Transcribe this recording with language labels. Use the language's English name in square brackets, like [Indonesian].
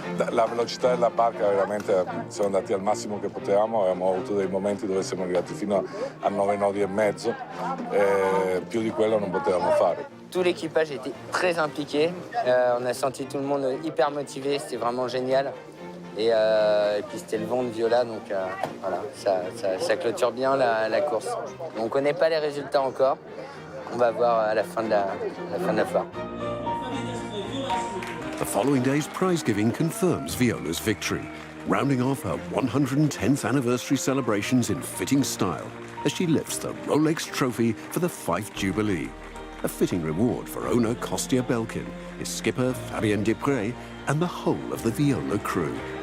[Italian] La velocità della barca veramente siamo andati al massimo che potevamo, abbiamo avuto dei momenti dove siamo arrivati fino a 9 nodi e mezzo, più di quello non potevamo fare. [French] Tout l'équipage était très impliqué, on a senti tout le monde hyper motivé, c'était vraiment génial. Et puis c'était le vent de Viola, donc voilà, ça clôture bien la course. On ne connaît pas les résultats encore, on va voir à la fin de la foire. [English] The following day's prize giving confirms Viola's victory, rounding off her 110th anniversary celebrations in fitting style as she lifts the Rolex trophy for the Fife Jubilee, a fitting reward for owner Kostya Belkin, his skipper Fabien Desprez, and the whole of the Viola crew.